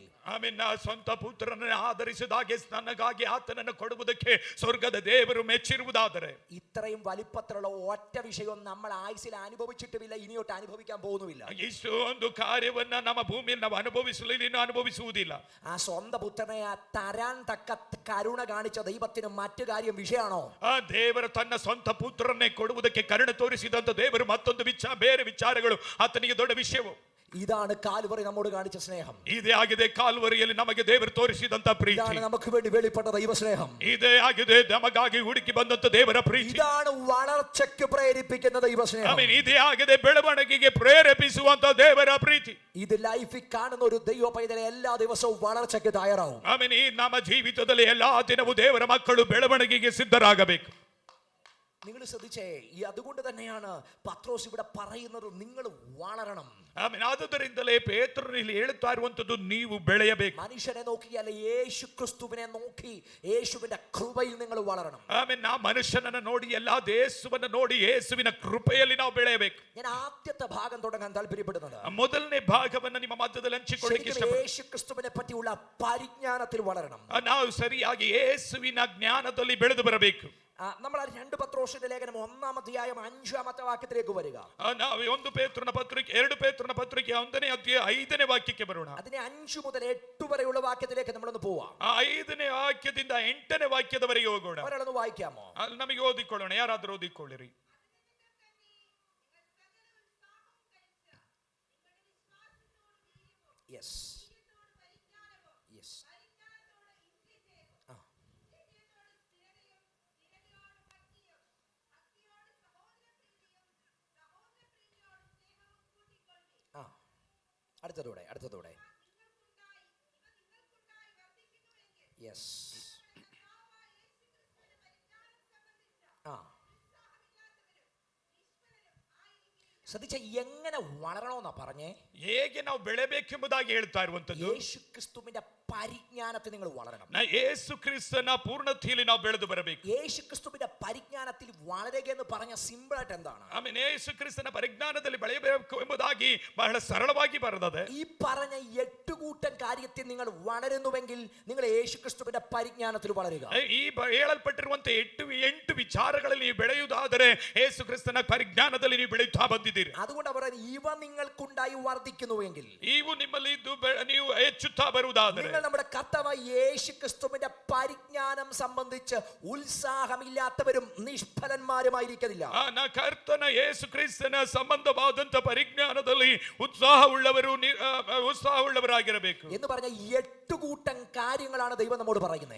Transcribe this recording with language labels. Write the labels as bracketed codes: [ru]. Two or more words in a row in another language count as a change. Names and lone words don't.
[kn] ಆಮೇಲೆ ಸ್ವಂತ ಪುತ್ರನನ್ನು ಆಧರಿಸಿದಾಗೆ ನನಗಾಗಿ ಆತನನ್ನು ಕೊಡುವುದಕ್ಕೆ ಸ್ವರ್ಗದ ದೇವರು ಮೆಚ್ಚಿರುವುದಾದರೆ, [ml] ഇത്രയും വലിപ്പത്തിലുള്ള ഒറ്റ വിഷയം നമ്മൾ ആയുസിൽ അനുഭവിച്ചിട്ടുമില്ല, ഇനിയോട്ട് അനുഭവിക്കാൻ പോകുന്നുമില്ല. [kn] ಇಷ್ಟು ಒಂದು ಕಾರ್ಯವನ್ನ ನಮ್ಮ ಭೂಮಿಯಲ್ಲಿ ನಾವು ಅನುಭವಿಸಲಿಲ್ಲ, ಇನ್ನು ಅನುಭವಿಸುವುದಿಲ್ಲ. [ml] ആ സ്വന്തം പുത്രനെ തരാൻ തക്ക കരുണ കാണിച്ച ദൈവത്തിന് മറ്റു കാര്യം വിഷയമാണോ? [kn] ಆ ದೇವರ ತನ್ನ ಸ್ವಂತ ಪುತ್ರನ್ನೇ ಕೊಡುವುದಕ್ಕೆ ಕರುಣೆ ತೋರಿಸಿದಂತ ದೇವರು ಮತ್ತೊಂದು ಬೇರೆ ವಿಚಾರಗಳು ಆತನಿಗೆ ದೊಡ್ಡ ವಿಷಯವು. [ml] ഇതാണ് കാൽവറി നമ്മോട് കാണിച്ച സ്നേഹം. [kn] ಇದೇ ಆಗಿದೆ ಕಾಲ್ವರಿಯಲ್ಲಿ ನಮಗೆ ದೇವರು ತೋರಿಸಿದಂತ ಪ್ರೀತಿ. [ml] ഇതാണ് നമുക്ക് വേണ്ടി വെളിപ്പെട്ട ദൈവ സ്നേഹം. [kn] ಇದೇ ಆಗಿದೆ ನಮಗಾಗಿ ಹುಡುಕಿ ಬಂದಂತ ದೇವರ ಪ್ರೀತಿ. [ml] ഇതാണ് വളർച്ചയ്ക്ക് പ്രേരിപ്പിക്കുന്ന ദൈവ സ്നേഹം. [kn] ಆಮೇಲೆ ಇದೇ ಆಗಿದೆ ಬೆಳವಣಿಗೆಗೆ ಪ್ರೇರೇಪಿಸುವಂತ ದೇವರ ಪ್ರೀತಿ. [ml] ഇത് ലൈഫിൽ കാണുന്ന ഒരു ദൈവ പൈതലെ എല്ലാ ദിവസവും വളർച്ചയ്ക്ക് തയ്യാറാവും. [kn] ಆಮೇಲೆ ಈ ನಮ್ಮ ಜೀವಿತದಲ್ಲಿ ಎಲ್ಲಾ ದಿನವೂ ದೇವರ ಮಕ್ಕಳು ಬೆಳವಣಿಗೆಗೆ ಸಿದ್ಧರಾಗಬೇಕು. [ml] നിങ്ങൾ ശ്രദ്ധിച്ചേ, ഈ അതുകൊണ്ട് തന്നെയാണ് പത്രോസ് ഇവിടെ പറയുന്നത് നിങ്ങൾ വളരണം. [kn] ಆಮೇಲೆ ಆದುದರಿಂದಲೇ ಪೇತ್ರನಲ್ಲಿ ಹೇಳುತ್ತಾ ಇರುವಂತದ್ದು ನೀವು ಬೆಳೆಯಬೇಕು. [ml] മനുഷ്യനെ നോക്കിയല്ല, യേശു ക്രിസ്തുവിനെ നോക്കി യേശുവിന്റെ കൃപയിൽ നിങ്ങൾ വളരണം. [kn] ಆಮೇಲೆ ನಾವು ಮನುಷ್ಯನನ್ನು ನೋಡಿ ಎಲ್ಲ ಯೇಸುವನ್ನು ನೋಡಿ ಯೇಸುವಿನ ಕೃಪೆಯಲ್ಲಿ ನಾವು ಬೆಳೆಯಬೇಕು. [ml] ഞാൻ ആദ്യത്തെ ഭാഗം തുടങ്ങാൻ താല്പര്യപ്പെടുന്നത് [kn] ಮೊದಲನೇ ಭಾಗವನ್ನು ನಿಮ್ಮ ಮಧ್ಯದಲ್ಲಿ ಹಂಚಿಕೊಳ್ಳಿಕ್ಕೆ ಇಷ್ಟಪಡ್ತೀನಿ. [ml] യേശു ಕ್ರಿಸ್ತುവിനെ പറ്റിയുള്ള പരിജ്ഞാനത്തിൽ വളരണം. [kn] ನಾವು ಸರಿಯಾಗಿ ಯೇಸುವಿನ ಜ್ಞಾನದಲ್ಲಿ ಬೆಳೆದು ಬರಬೇಕು. [ml] നമ്മൾ 2 പത്രോസിന്റെ ലേഖനം 1-ാം അധ്യായം 5-ാമത്തെ വാക്യത്തിലേക്ക് വരിക. [kn] ನಾವು 2 ಪೇತ್ರನ ಪತ್ರಿಕೆ 1ನೇ ಅಧ್ಯಾಯ 5ನೇ ವಾಕ್ಯಕ್ಕೆ ಬರೋಣ. [ml] അതിനെ 5 മുതൽ 8 വരെയുള്ള വാക്യത്തിലേക്ക് നമ്മളൊന്ന് പോവാം. [kn] 5ನೇ ವಾಕ್ಯದಿಂದ 8ನೇ ವಾಕ್ಯದವರೆಗೆ ಹೋಗೋಣ. [ml] ഒരാളൊന്ന് വായിക്കാമോ? [kn] ನಮಗೆ ಓದಿಕೊಳ್ಳೋಣ, ಯಾರಾದರೂ ಓದಿಕೊಳ್ಳಿರಿ. [en] yes yes. [ml] അടുത്തതോടെ യെസ്. ശ്രദ്ധിച്ച എങ്ങനെ വളരണമെന്നാ പറഞ്ഞേ? [kn] ಹೇಗೆ ನಾವು ಬೆಳೆಬೇಕೆಂಬುದಾಗಿ ಹೇಳ್ತಾ ಇರುವಂತದ್ದು. [ml] യേശു ക്രിസ്തുവിന്റെ പരിജ്ഞാനത്തിൽ നിങ്ങൾ വളരണം. [kn] ಯೇಸು ಕ್ರಿಸ್ತನ ಪೂರ್ಣತೆಯಲ್ಲಿ ನಾವು ಬೆಳೆದು ಬರಬೇಕು. [ml] യേശു ക്രിസ്തുവിന്റെ പരിജ്ഞാനത്തിൽ വളരുക എന്ന് പറഞ്ഞ സിമ്പിൾ ആയിട്ട് എന്താണ്? [kn] ಆಮೇಲೆ ಯೇಸು ಕ್ರಿಸ್ತನ ಪರಿಜ್ಞಾನದಲ್ಲಿ ಬೆಳೆಯಬೇಕು ಎಂಬುದಾಗಿ ಬಹಳ ಸರಳವಾಗಿ ಬರೆದಿದೆ. [ml] ഈ പറഞ്ഞ 8 കൂട്ടം കാര്യത്തിൽ നിങ്ങൾ വളരുന്നുവെങ്കിൽ നിങ്ങൾ യേശു ക്രിസ്തുവിന്റെ പരിജ്ഞാനത്തിൽ വളരുക. [kn] ಈ ಹೇಳಲ್ಪಟ್ಟಿರುವಂತ 8 ವಿಚಾರಗಳಲ್ಲಿ ನೀವು ಬೆಳೆಯುವುದಾದರೆ ಯೇಸು ಕ್ರಿಸ್ತನ ಪರಿಜ್ಞಾನದಲ್ಲಿ ನೀವು ಬೆಳೆಯುತ್ತಾ ಬಂದಿದ್ದೀರಿ. [ml] അതുകൊണ്ട് പറയുന്നത് ഇവ നിങ്ങൾക്കുണ്ടായി വർദ്ധിക്കുന്നുവെങ്കിൽ, [kn] ಇವು ನಿಮ್ಮಲ್ಲಿ ಇದ್ದು ನೀವು ಹೆಚ್ಚುತ್ತಾ ಬರುವುದಾದರೆ, [ml] നമ്മുടെ കർത്താവായ യേശു ക്രിസ്തുവിന്റെ പരിജ്ഞാനം സംബന്ധിച്ച് ഉത്സാഹമില്ലാത്തവരും നിഷ്ഫലന്മാരുമായിരിക്കില്ല. [kn] ಕರ್ತನ ಯೇಸು ಕ್ರಿಸ್ತನ ಸಂಬಂಧವಾದಂತ ಪರಿಜ್ಞಾನದಲ್ಲಿ ಉತ್ಸಾಹವುಳ್ಳವರಾಗಿರಬೇಕು [ml] എന്ന് പറഞ്ഞ 8 കൂട്ടം കാര്യങ്ങളാണ് ദൈവം നമ്മോട് പറയുന്നത്.